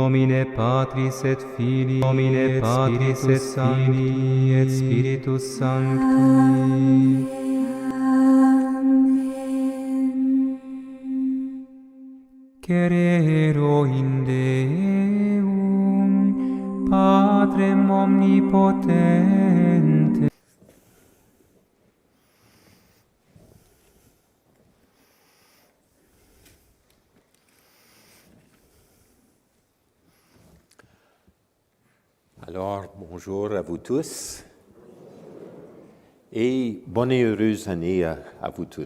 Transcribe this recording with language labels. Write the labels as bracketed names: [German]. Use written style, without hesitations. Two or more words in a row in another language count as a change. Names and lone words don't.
[Latin] nomine Patris et Filii, nomine Patris et Filii et Spiritus Sancti. Crero in Deum, Patrem omnipotente. [French] Alors, bonjour à vous tous et bonne et heureuse année à vous tous.